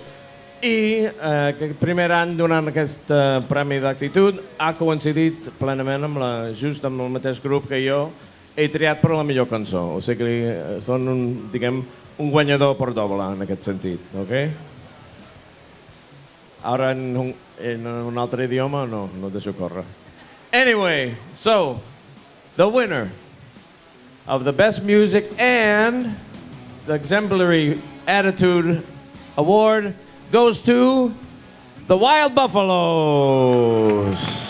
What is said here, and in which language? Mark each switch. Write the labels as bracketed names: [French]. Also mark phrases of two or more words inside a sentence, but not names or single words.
[Catalan] I aquest primer any donant aquest premi d'actitud ha coincidit plenament just amb el mateix grup que jo he triat per la millor cançó. O sigui que són un guanyador per doble en aquest sentit, ok? Ara en un altre idioma no deixo córrer. [English] Anyway, so, the winner of the Best Music and the Exemplary Attitude Award goes to the Wild Buffaloes.